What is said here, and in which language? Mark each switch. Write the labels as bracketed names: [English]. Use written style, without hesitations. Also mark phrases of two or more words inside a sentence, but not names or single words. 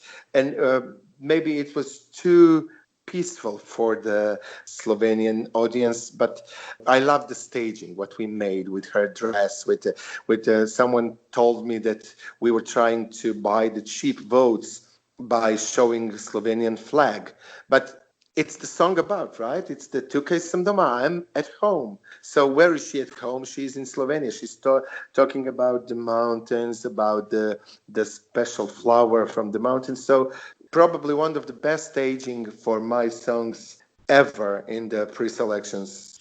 [English] And maybe it was too peaceful for the Slovenian audience, but I love the staging, what we made with her dress. With someone told me that we were trying to buy the cheap votes by showing the Slovenian flag. But it's the song about, right? It's the Tukaj sam doma, I'm at home. So where is she at home? She's in Slovenia. She's talking about the mountains, about the special flower from the mountains. So probably one of the best staging for my songs ever in the pre-selections.